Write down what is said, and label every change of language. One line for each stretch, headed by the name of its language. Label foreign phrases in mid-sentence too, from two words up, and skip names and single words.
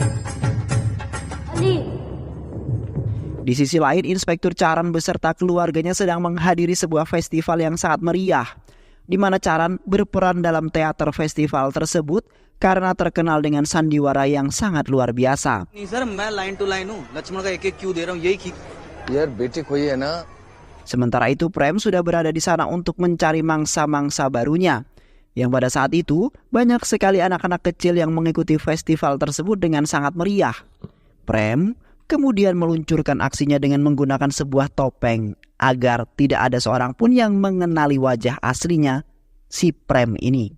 Indonesian: Ali. Di sisi lain, Inspektur Charan beserta keluarganya sedang menghadiri sebuah festival yang sangat meriah, di mana Charan berperan dalam teater festival tersebut karena terkenal dengan sandiwara yang sangat luar biasa.
Hindi: यार बेटी कोई है ना.
Indonesian: Sementara itu Prem sudah berada di sana untuk mencari mangsa-mangsa barunya. Yang pada saat itu banyak sekali anak-anak kecil yang mengikuti festival tersebut dengan sangat meriah. Prem kemudian meluncurkan aksinya dengan menggunakan sebuah topeng agar tidak ada seorang pun yang mengenali wajah aslinya si Prem ini.